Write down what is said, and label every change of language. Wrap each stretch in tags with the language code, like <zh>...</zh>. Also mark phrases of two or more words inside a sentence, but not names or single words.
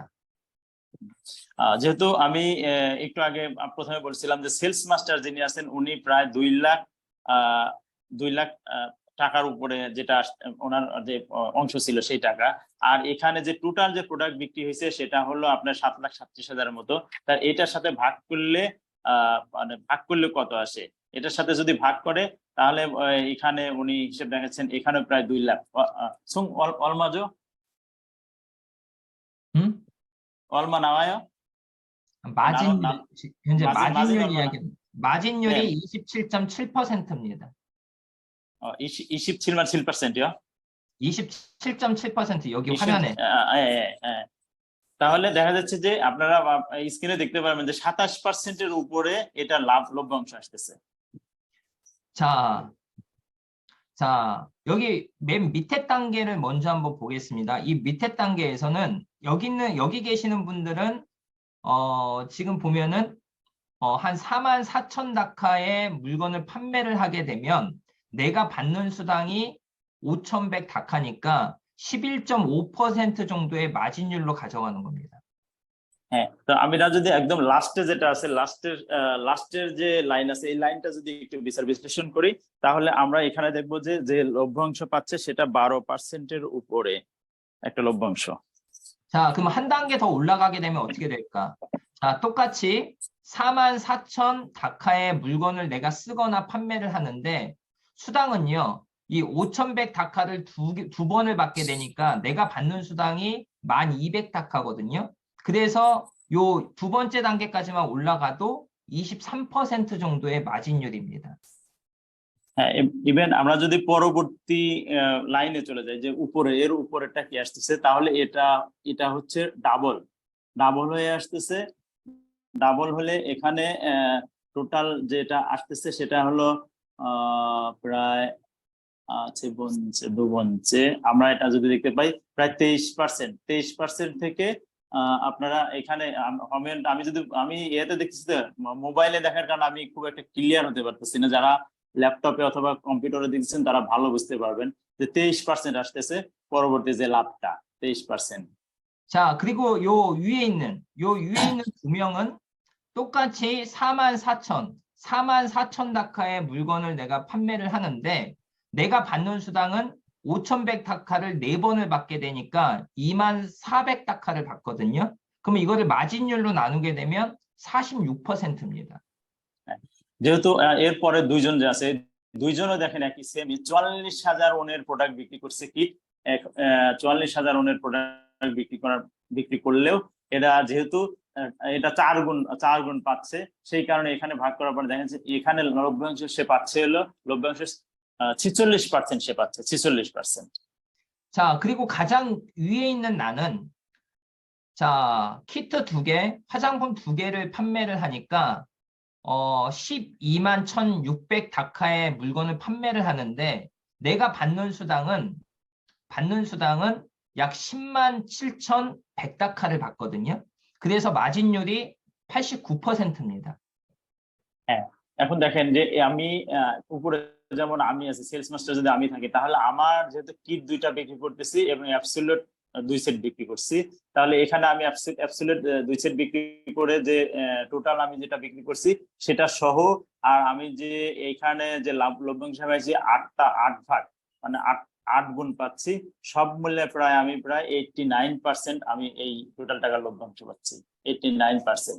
<bn>যেহেতু আমি একটু আগে প্রথমে বলছিলাম যে</bn> <en>sales master</en> <bn>যিনি আছেন উনি প্রায় 2 লাখ টাকার উপরে যেটা ওনার যে অংশ ছিল সেই টাকা, আর এখানে যে টোটাল যে প্রোডাক্ট বিক্রি হয়েছে সেটা হলো আপনার 7,37,000 মতো। তার এটার সাথে ভাগ করলে কত আসে, এটার সাথে যদি ভাগ করে তাহলে এখানে উনি হিসেব দেখাচ্ছেন এখানে প্রায় 2 লাখ।</bn> <ko>얼마죠? 얼마 나와요? 현재 마진율 얼마나? 이야기, 마진율이 네. 27.7%입니다. 27만 7%요? 27.7% 여기 화면에.</ko> <bn>তাহলে দেখা যাচ্ছে যে আপনারা স্ক্রিনে দেখতে পারবেন যে 27%-এর উপরে এটা লভ্যাংশ আসতেছে।</bn> <ko>자, 여기 맨 밑에 단계를 먼저 한번 보겠습니다. 이 밑에 단계에서는 여기 계시는 분들은 지금 보면은 한 44,000 다카의 물건을 판매를 하게 되면 내가 받는 수당이 5,100 다카니까 11.5% 정도의 마진율로 가져가는 겁니다.</ko> <bn>হ্যাঁ, তো আমরা যদি একদম লাস্টে যেটা আছে লাস্টের যে লাইন আছে এই লাইনটা যদি একটু বিচার বিশ্লেষণ করি তাহলে আমরা এখানে দেখবো যে লভ্যাংশ পাচ্ছে সেটা 12%-এর উপরে একটা লভ্যাংশ।</bn> <ko>자, 그럼 한 단계 더 올라가게 되면 어떻게 될까? 자, 똑같이 44,000 다카의 물건을 내가 쓰거나 판매를 하는데 수당은요, 이 5,100 다카를 두 번을 받게 되니까 내가 받는 수당이 1200다카거든요. 그래서 요 두 번째 단계까지만 올라가도 23% 정도의 마진율입니다.</ko> <bn>হ্যাঁ, ইভেন আমরা যদি পরবর্তী লাইনে চলে যাই যে উপরে এর উপরেরটা কি আসতেছে, তাহলে এটা হচ্ছে ডাবল হয়ে আসতেছে। ডাবল হলে এখানে টোটাল যেটা আসতেছে সেটা হলো প্রায় বনছে আমরা এটা যদি দেখতে পাই প্রায় 23% থেকে আপনারা এখানে আমি এতে দেখতেছি, মোবাইলে দেখার কারণে আমি খুব একটা ক্লিয়ার হতে পারতেছি না। যারা ল্যাপটপে অথবা কম্পিউটারে দেখছেন তারা ভালো বুঝতে পারবেন যে 23% আসতেছে পরবর্তী যে লাভটা 23%।</bn> <ko>자, 그리고 요 위에 있는 두 명은 똑같이 44,000다카의 물건을 내가 판매를 하는데 내가 받는 수당은 5,100다카를 4번을 받게 되니까 24,000다카를 받거든요. 그러면 이거를 마진율로 나누게 되면 46%입니다.</ko> <bn>যেহেতু এরপরে দুইজন যে আছে, দুইজনও দেখেন একই সেমই 44,000 ওনের প্রোডাক্ট বিক্রি করছে। কি 44,000 ওনের প্রোডাক্ট বিক্রি করলেও এটা যেহেতু এটা 4 গুণ পাচ্ছে, সেই কারণে এখানে ভাগ করার পর দেখেন যে এখানে লভ্যাংশ সে পাচ্ছে হলো লভ্যাংশ 46% সে পাচ্ছে 46%।</bn> <ko>자, 그리고 가장 위에 있는 나는 자, 키트 2개, 화장품 2개를 판매를 하니까 121,600다카의 물건을 판매를 하는데 내가 받는 수당은 약 107,100다카를 받거든요. 그래서 마진율이 89%입니다.</ko> <bn>এখন দেখেন যে আমি উপরে যেমন আমি আছি</bn> <en>sales master,</en> <bn>যদি আমি থাকি তাহলে আমার যেহেতু কিট 2টা বিক্রি করতেছি এবং অ্যাবসলিউট 2 সেট বিক্রি করছি, তাহলে এখানে আমি অ্যাবসলিউট 2 সেট বিক্রি করে যে টোটাল আমি যেটা বিক্রি করছি সেটা সহ, আর আমি যে এখানে যে লভ্যাংশ পাইছি 8 ভাগ মানে 8 গুণ পাচ্ছি, সব মিলে আমি প্রায় 89% আমি এই টোটাল টাকা লভ্যাংশ পাচ্ছি 89%।</bn>